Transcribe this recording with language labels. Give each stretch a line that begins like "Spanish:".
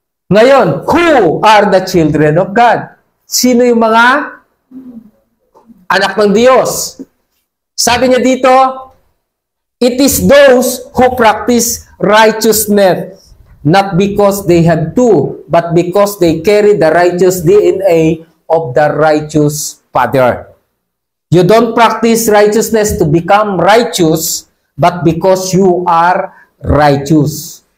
English: Ngayon, who are the children of God?
Filipino: Sino yung mga anak ng Diyos? Sabi niya dito,
English: it is those who practice righteousness, not because they have to, but because they carry the righteous DNA of the righteous Father. You don't practice righteousness to become righteous, but because you are righteous.